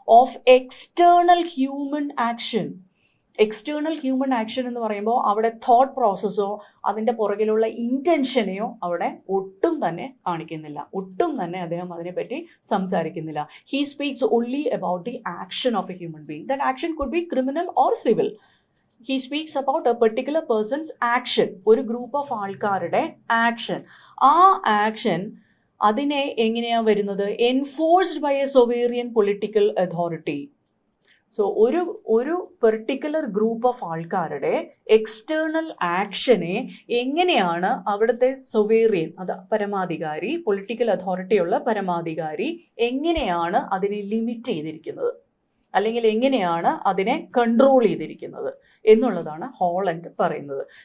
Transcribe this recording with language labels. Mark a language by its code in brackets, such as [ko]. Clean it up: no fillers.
[ml] Of external human action. External human action എന്ന് പറയുമ്പോൾ അവിടെ തോട്ട് പ്രോസസ്സോ അതിൻ്റെ പുറകിലുള്ള ഇൻറ്റൻഷനെയോ അവിടെ ഒട്ടും തന്നെ കാണിക്കുന്നില്ല. ഒട്ടും തന്നെ അദ്ദേഹം അതിനെപ്പറ്റി സംസാരിക്കുന്നില്ല. [en] He speaks only about the action of a human being. That action could be criminal or civil. He speaks about a particular person's action, [ml] ഒരു ഗ്രൂപ്പ് ഓഫ് ആൾക്കാരുടെ ആക്ഷൻ. ആ ആക്ഷൻ അതിനെ എങ്ങനെയാണ് വരുന്നത്? [en] Enforced by a sovereign political authority. [ml] So ഒരു particular group of ആൾക്കാരുടെ external ആക്ഷനെ എങ്ങനെയാണ് അവിടുത്തെ സൊവേറിയൻ, അത് പരമാധികാരി, പൊളിറ്റിക്കൽ അതോറിറ്റിയുള്ള പരമാധികാരി എങ്ങനെയാണ് അതിനെ ലിമിറ്റ് ചെയ്തിരിക്കുന്നത്, അല്ലെങ്കിൽ എങ്ങനെയാണ് അതിനെ കൺട്രോൾ ചെയ്തിരിക്കുന്നത് എന്നുള്ളതാണ് ഹോളണ്ട് പറയുന്നത്.